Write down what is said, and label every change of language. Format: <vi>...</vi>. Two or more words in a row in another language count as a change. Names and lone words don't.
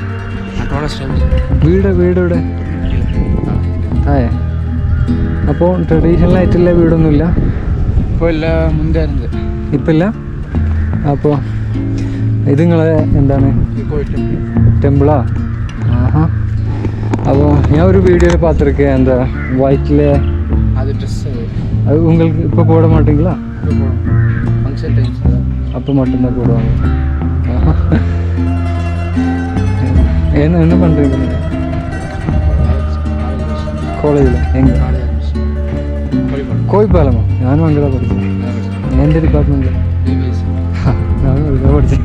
<ml>വീട് ഇവിടെ ആയേ? അപ്പോൾ ട്രഡീഷണൽ ആയിട്ടുള്ള വീടൊന്നുമില്ല ഇപ്പോൾ? ഇല്ല, മുൻകാരുന്നത് ഇപ്പം ഇല്ല. അപ്പോൾ ഇത് നിങ്ങളെ എന്താണ്? ടെമ്പിളാ? ആഹാ. അപ്പോൾ ഞാൻ</ml> <ta>ஒரு வீடியோவில் பார்த்துருக்கேன், அந்த ஒயிட்டில் அது ட்ரெஸ். அது உங்களுக்கு இப்போ போட மாட்டீங்களா? ஃபங்க்ஷன் டைம்ஸ் அப்போ மட்டும்தான் போடுவாங்க. என்ன பண்ணுறீங்க நீங்கள் കോളേജിൽ? എங்கே?</ta> <ml>കോയിപ്പാലമോ? ഞാനും അങ്ങനെ പഠിച്ചത്. എൻ്റെ ഡിപ്പാർട്ട്മെൻറ്റിൽ ഞാനും പഠിച്ചത്.</ml>